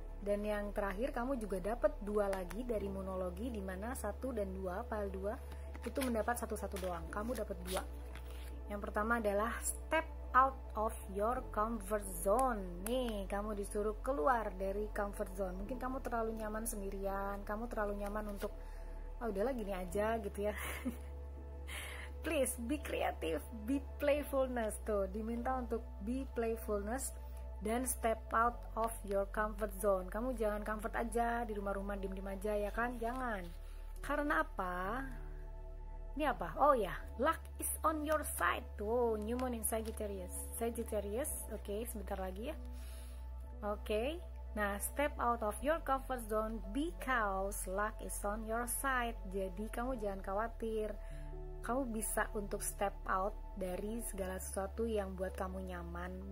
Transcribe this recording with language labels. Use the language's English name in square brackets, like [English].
[Indonesian] Dan yang terakhir, kamu juga dapat 2 lagi dari monologi, di mana 1 dan 2, file 2 itu mendapat 1 doang, kamu dapat 2. Yang pertama adalah [English] step out of your comfort zone. [Indonesian] Nih, kamu disuruh keluar dari comfort zone. Mungkin kamu terlalu nyaman sendirian, kamu terlalu nyaman untuk udahlah gini aja gitu ya. [English] Please be creative, be playfulness. [Indonesian] Tuh, diminta untuk [English] be playfulness [Indonesian] dan [English] step out of your comfort zone. [Indonesian] Kamu jangan comfort aja di rumah-rumah, diem-diem aja ya kan? Jangan. Karena apa? Ini apa? [English] Oh ya, luck is on your side. Tuh, new moon in Sagittarius. Oke, [Indonesian] sebentar lagi ya. [English] Oke. Nah, step out of your comfort zone because luck is on your side. [Indonesian] Jadi kamu jangan khawatir. Kamu bisa untuk [English] step out [Indonesian] dari segala sesuatu yang buat kamu nyaman.